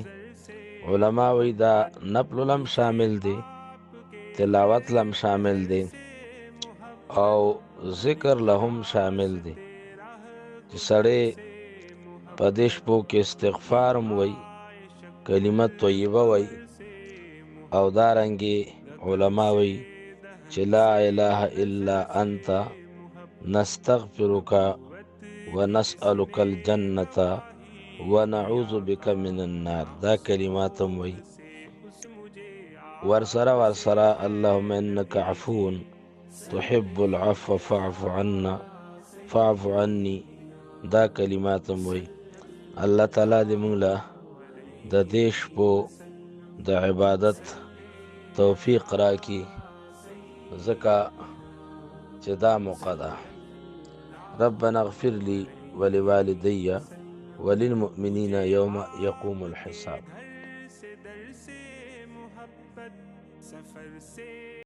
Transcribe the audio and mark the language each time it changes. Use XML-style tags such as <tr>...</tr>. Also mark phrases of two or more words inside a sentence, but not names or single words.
<ps>علما وایي دا نفل هم شامل دی، تلاوت هم شامل دی او ذکر له هم شامل دی چې سړی په دې شپو کې استغفار هم وایي، کلمه طیبه وایي او دارنګې علما وایي چې</ps> <ar>لا اله الا انت نستغفرک ونسألک الجنة ونعوذ بک من النار.</ar> <ps>دا کلمات هم وایي.</ps> <ar>ورسره اللهم انک عفو تحب العفو فاعف عني.</ar> <ps>دا کلمات هم وایي. الله تعالی دې موږ له د دې شپو د عبادت توفیق راکړي، ځکه چې دا موقع ده.</ps> <ar>ربنا اغفر لي ولوالدي وللمؤمنين يوم يقوم الحساب.</ar>